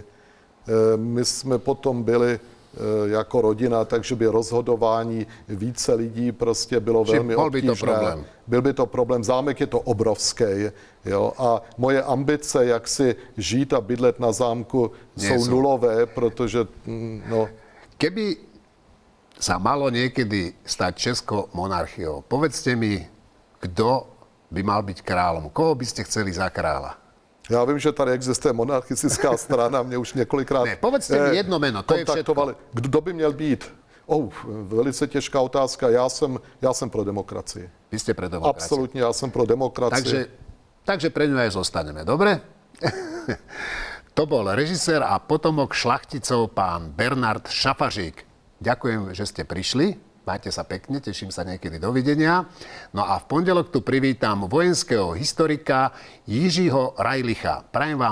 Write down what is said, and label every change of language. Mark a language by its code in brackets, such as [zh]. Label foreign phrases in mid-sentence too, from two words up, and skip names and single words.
[cs] My jsme potom byli jako rodina, takže by rozhodování více lidí prostě bylo velmi obtížné. Byl by to problém. Zámek je to obrovský. Jo? A moje ambice, jak si žít a bydlet na zámku, jsou nulové, protože no... [sk] Keby sa malo niekedy stať Českou monarchiou, povedzte mi, kto by mal byť kráľom? Koho by ste chceli za kráľa? [cs] Já vím, že tady existuje monarchistická strana, mě už několikrát [sk] ne, povedzte mi jedno meno, to je všetko. [cs] Kdo by měl být? Velice těžká otázka. Já jsem pro demokracii. [sk] Vy ste pre demokraciu. [cs] Absolutně, já jsem pro demokracii. [sk] Takže pre ňu aj zostaneme, dobre? To bol režisér a potomok šlachticov pán Bernard Šafařík. Ďakujem, že ste prišli. Majte sa pekne, teším sa niekedy. Dovidenia. No a v pondelok tu privítam vojenského historika Jiřího Rajlicha.